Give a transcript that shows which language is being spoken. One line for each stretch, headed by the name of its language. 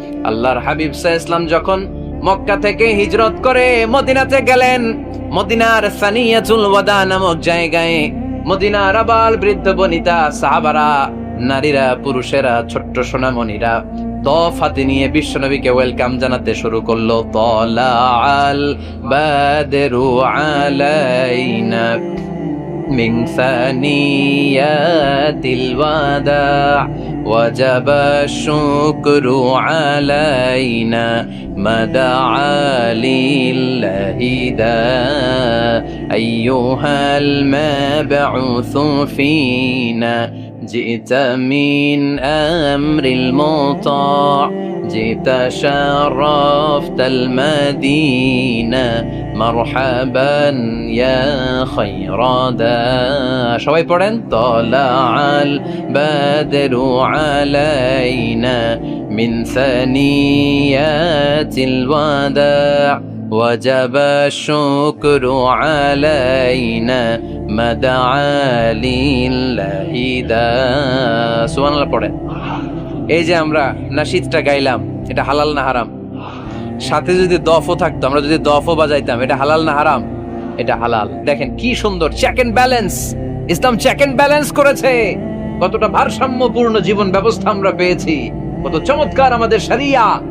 Bangla: আল্লাহর হাবিব সাল্লাল্লাহু আলাইহি ওয়াসাল্লাম যখন মক্কা থেকে হিজরত করে মদিনাতে গেলেন, মদিনার সানিয়াতুল ওয়াদা নামক জায়গায় মদিনার আবাল বৃদ্ধ বনিতা সাহাবারা, নারীরা, পুরুষেরা, ছোট্ট সোনামণিরা দফ হাতে নিয়ে বিশ্বনবীকে ওয়েলকাম জানাতে শুরু করলো।
Arabic: তালাআল বাদরু আলাইনা মিন সানিয়াতিল ওয়াদা ওয়াজাবা শুকরু আলাইনা মাদআ লিল্লাহি দা আইয়ুহাল মাবউসু ফিনা جئت من أمر المطاع جئت شرفت المدينة مرحبا يا خير داع
Bangla: সবাই পড়েন
Arabic: طلع البدر علينا من ثنيات الوداع وجب الشكر علينا مدعا لله دا
Bangla: সুবহানাল্লাহ পড়েন। এই যে আমরা নাশিদটা গাইলাম, এটা হালাল না হারাম? সাথে যদি দফও থাকতো, আমরা যদি দফও বাজাইতাম, এটা হালাল না হারাম? এটা হালাল। দেখেন কি সুন্দর check and balance, Islam check and balance করেছে। কতটা ভারসাম্যপূর্ণ জীবন ব্যবস্থা আমরা পেয়েছি, কত চমৎকার আমাদের শরিয়া।